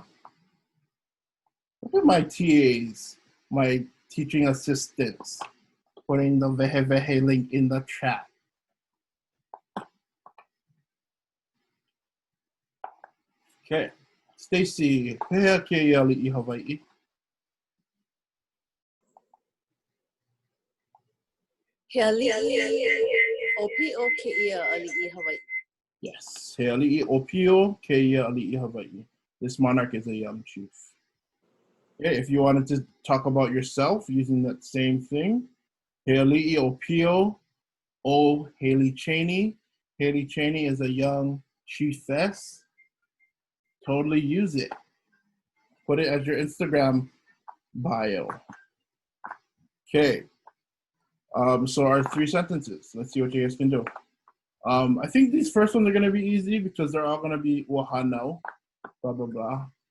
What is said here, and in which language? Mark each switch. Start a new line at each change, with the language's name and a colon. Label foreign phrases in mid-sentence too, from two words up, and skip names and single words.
English: Look at my TAs, my teaching assistants, putting the Vehe link in the chat. Okay, Stacy,
Hawaiian: Pehea kēia ali'i Hawaii. He ali'i opio kēia ali'i Hawaii. Yes, he ali'i opio kēia ali'i Hawaii.
English: This monarch is a young chief. Okay, if you wanted to talk about yourself using that same thing,
Hawaiian: he ali'i opio o Haley Cheney.
English: Haley Cheney is a young chiefess. Totally use it. Put it as your Instagram bio. Okay. So our 3 sentences. Let's see what you guys can do. I think these first ones are going to be easy because they're all going to be wahano, blah, blah, blah.